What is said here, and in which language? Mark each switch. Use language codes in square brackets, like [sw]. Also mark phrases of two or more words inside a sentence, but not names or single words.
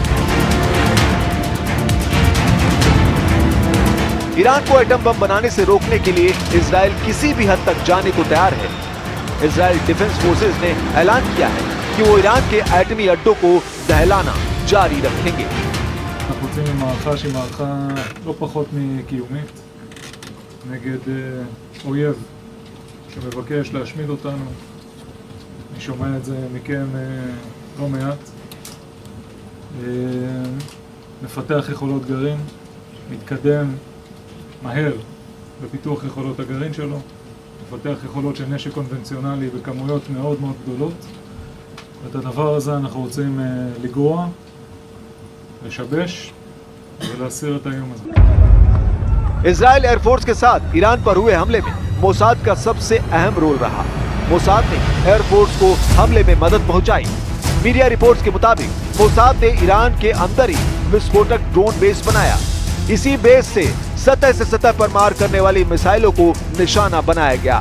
[hi] ईरान को एटम बम बनाने से रोकने के लिए इजराइल किसी भी हद तक जाने को तैयार है। इजराइल डिफेंस फोर्सेज ने ऐलान किया है कि वो ईरान के एटमी अड्डों को दहलाना जारी रखेंगे। [he] אנחנו יוצאים למערכה שהיא מערכה לא פחות מקיומית נגד אויב שמבקש להשמיד אותנו. אני שומע את זה מכם לא מעט. מפתח יכולות גרעין, מתקדם מהר בפיתוח יכולות הגרעין שלו, מפתח יכולות של נשק קונבנציונלי בכמויות מאוד מאוד גדולות. את הדבר הזה אנחנו רוצים לגרוע, לשבש ולהסיר את האיום הזה. [hi] इजराइल एयरफोर्स के साथ ईरान पर हुए हमले में मोसाद का सबसे अहम रोल रहा। मोसाद ने एयरफोर्स को हमले में मदद पहुंचाई। [en] media reports [hi] के मुताबिक मोसाद ने ईरान के अंदर ही विस्फोटक [en] drone base [hi] बनाया। इसी बेस से सतह से सतह पर मार करने वाली मिसाइलों को निशाना बनाया गया।